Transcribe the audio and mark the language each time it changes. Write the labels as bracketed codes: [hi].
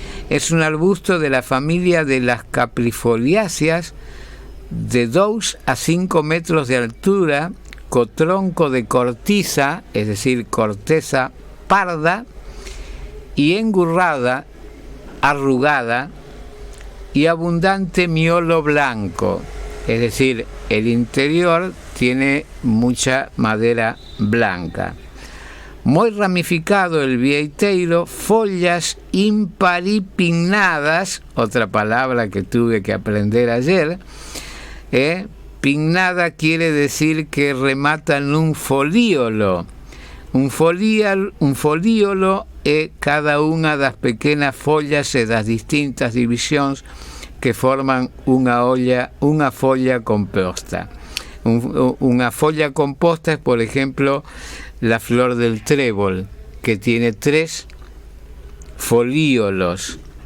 [es] Es un arbusto de la familia de las caprifoliáceas, de 2 a 5 metros de altura, con tronco de cortiza, es decir, corteza parda y engurrada, arrugada, y abundante miolo blanco, es decir, el interior tiene mucha madera blanca. Muy ramificado el vieiteiro, follas imparipinnadas, otra palabra que tuve que aprender ayer. Pinnada quiere decir que rematan un folíolo. [gl] Un folíolo é cada unha das pequenas follas e das distintas divisións que forman unha folla composta. [es] Una folla composta es, por ejemplo, la flor del trébol, que tiene 3 folíolos.